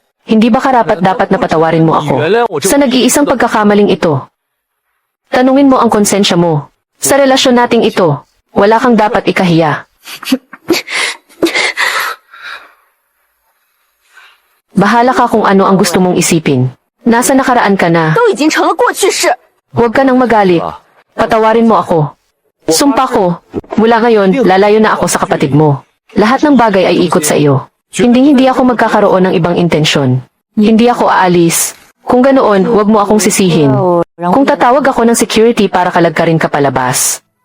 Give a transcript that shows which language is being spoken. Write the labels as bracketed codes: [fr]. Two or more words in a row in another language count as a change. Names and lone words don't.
[tl] Hindi ba karapat-dapat na patawarin mo ako? Sa nag-iisang pagkakamaling ito. Tanungin mo ang konsensya mo. Sa relasyon nating ito, wala kang dapat ikahiya. Bahala ka kung ano ang gusto mong isipin. Nasa nakaraan ka na. [zh] 都已经成了过去式。 [tl] Huwag ka nang magalit. Patawarin mo ako. Sumpa ko, mula ngayon, lalayo na ako sa kapatid mo. Lahat ng bagay ay ikot sa iyo. Hindi ako magkakaroon ng ibang intensyon. Hindi ako aalis. Kung ganoon, huwag mo akong sisihin. Kung tatawag ako ng security para kalagkarin ka palabas.